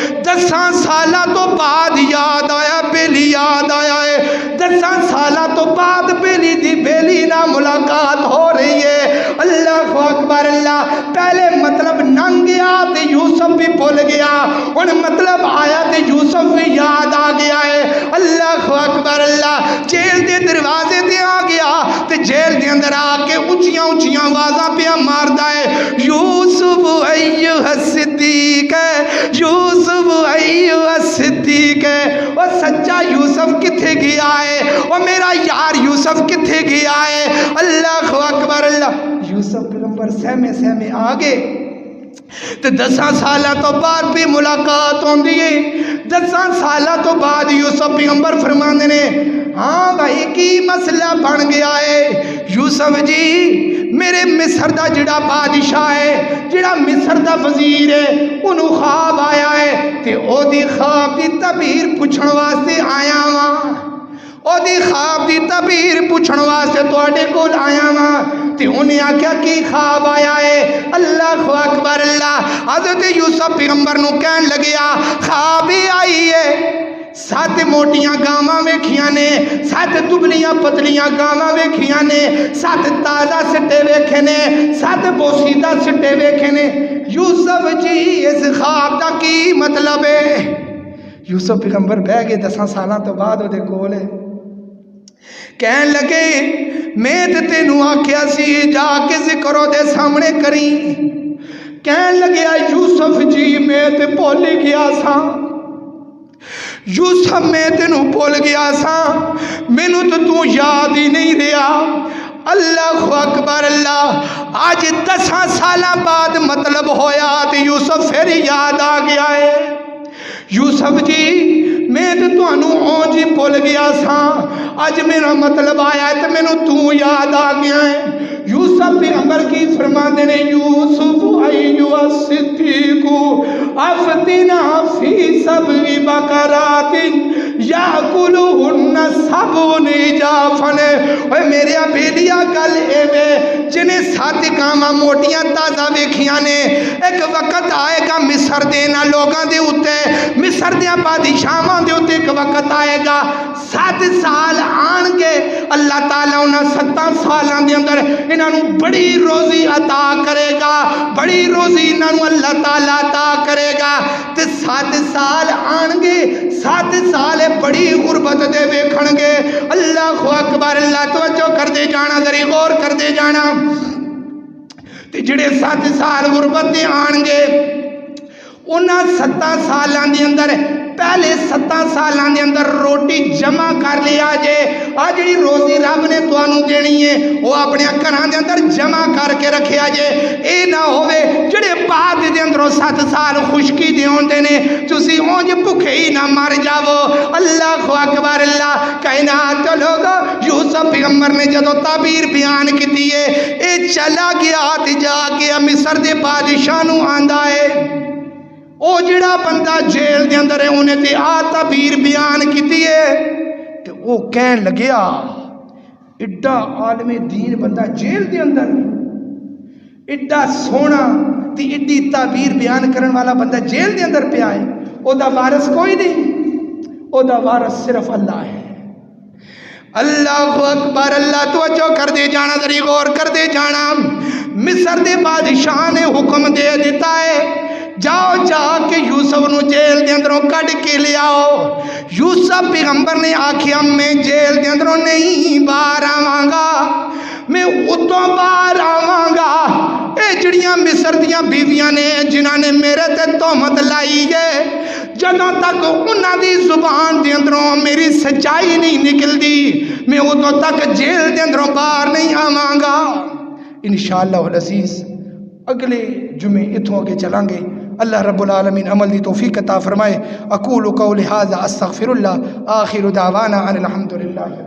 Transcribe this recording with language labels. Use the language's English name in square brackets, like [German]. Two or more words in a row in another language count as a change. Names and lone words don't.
[Punjabi] 10 سالہ تو بعد یاد آیا، بیلی یاد آیا ہے، 10 سالہ تو بعد بیلی دی بیلی نہ ملاقات ہو رہی ہے۔ [Arabic] اللہ اکبر اللہ، [Punjabi] پہلے مطلب ننگ گیا تے یوسف بھی بھول گیا، ہن مطلب آیا تے یوسف بھی یاد آ گیا ہے۔ [Arabic] اللہ اکبر اللہ، [Punjabi] جیل دے دروازے تے آ گیا تے جیل دے اندر آ کے اونچیاں اونچیاں آوازاں پہ ماردا ہے، [Arabic] یوسف ایھا الصدیق، یوسف ایھا الصدیق، [Punjabi] او سچا یوسف کتھے گیا ہے، او میرا یار یوسف کتھے گیا ہے۔ [Arabic] اللہ اکبر اللہ، [Punjabi] یوسف پیغمبر سہمے سہمے آگے تے 10 سالاں تو بعد بھی ملاقات ہوندی ہے۔ 10 سالاں تو بعد یوسف پیغمبر فرماندے نے، ہاں بھائی کی مسئلہ بن گیا ہے یوسف جی، میرے مصر دا جڑا بادشاہ ہے، جڑا مصر دا وزیر ہے، انہوں خواب آیا ہے تے او دی خواب دی تعبیر پوچھن واسطے آیا ہاں، او دی خواب دی تعبیر پوچھن واسطے تواڈے کول آیا ہاں۔ تے انہیں آکھیا کی خواب آیا ہے؟ [Arabic] اللہ اکبر اللہ، [Punjabi] حضرت یوسف پیغمبر نو کہن لگیا خواب ہی آئی ہے، 7 موٹیاں گاواں ویکھیاں نے، 7 دبلیاں پتلیاں گاواں ویکھیاں نے، 7 تازہ سٹے ویکھے نے، 7 بوسیدہ سٹے ویکھے نے۔ یوسف جی اس خواب دا کی مطلب ہے؟ یوسف پیغمبر بہ گئے 10 سالاں تو بعد وہ دے کول کہن لگے میں تے تینوں آکھیا سی جا کے ذکر دے سامنے کری۔ کہن لگیا یوسف جی میں تے بھول گیا سا، یوسف میں تینوں بھول گیا سا، مینوں تو یاد ہی نہیں رہا۔ [Arabic] اللہ اکبر اللہ، [Punjabi] آج 10 سالاں بعد مطلب ہویا تے یوسف پھر یاد آ گیا ہے۔ یوسف جی میں تے تانوں اونج ہی بھول گیا سا، اج میرا مطلب آیا ہے تے مینوں تو یاد آ گیا ہے۔ یوسف پیغمبر کی فرماندے نے، [Arabic] یوسف ایھا الصدیق افتنا فی 7 بقرات یاکلہن 7 عجافن۔ [Punjabi] اے میرے بیلیاں گل ایویں جنہیں 7 گاواں موٹیاں تازہ ویکھیاں نے، ایک وقت آئے گا مصر دے نہ لوگاں دے اُتے، مصر دیاں بادشاہاں دے اُتے ایک وقت آئے گا 7 سال آن گے، اللہ تعالیٰ انہاں 7 سالاں دے اندر انہاں نوں بڑی روزی عطا کرے گا، بڑی روزی انہاں نوں اللہ تعالیٰ عطا کرے گا تے 7 سال آن گے، 7 سال بڑی غربت دے ویکھن گے۔ [Arabic] اللہ اکبر اللہ، [Punjabi] توجہ کر دے جانا، ذری غور کر دے جانا۔ تے جڑے 7 سال غربت دے آن گے، انہاں 7 سالاں دے اندر پہلے 7 سالاں دے اندر روٹی جمع کر لیا جے، آ جڑی روزی رب نے تانوں دینی ہے وہ اپنے گھراں دے اندر جمع کر کے رکھیا جے، اے نہ ہوے جڑے بعد دے اندروں 7 سال خشکی دے ہوندے نے تسی اونج بھکھے ہی نہ مر جاؤ۔ [Arabic] اللہ اکبر اللہ، [Punjabi] کائنات دے لوگو، یوسف پیغمبر نے جدوں تعبیر بیان کیتی ہے، اے چلا گیا تے جا کے مصر دے بادشاہ نوں آندا ہے، او جڑا بندہ جیل دے اندر ہے انہیں تے آ تعبیر بیان کیتی ہے تے او کہن لگیا ایڈا عالم دین بندہ جیل دے اندر، ایڈا سونا تے ایڈی تعبیر بیان کرن والا بندہ جیل دے اندر پیا ہے، او دا وارث کوئی نہیں، او دا وارث صرف اللہ ہے۔ [Arabic] اللہ اکبر اللہ، [Punjabi] توجہ کر دے جانا، ذری غور کر دے جانا۔ مصر دے بادشاہ نے حکم دے دیتا ہے جاؤ جا کے یوسف نو جیل دے اندروں کڈ کے لے آؤ۔ یوسف پیغمبر نے آکھیا میں جیل دے اندروں نہیں باہر آواں گا، میں اتوں باہر آواں گا۔ اے جڑیاں مصر دیاں بیویاں نے جنہاں نے میرے تے تہمت لائی ہے، جدوں تک انہاں دی زبان دے اندروں میری سچائی نہیں نکلدی، میں اتوں تک جیل دے اندروں باہر نہیں آواں گا۔ [Arabic] انشاءاللہ العزیز [Punjabi] اگلے جمعے اتھوں کے چلیں گے۔ [Arabic] اللہ رب العالمین [Punjabi] عمل دی توفیق عطا فرمائے۔ [Arabic] اقول قولی ھذا استغفر اللہ، آخر دعوانا ان الحمدللہ۔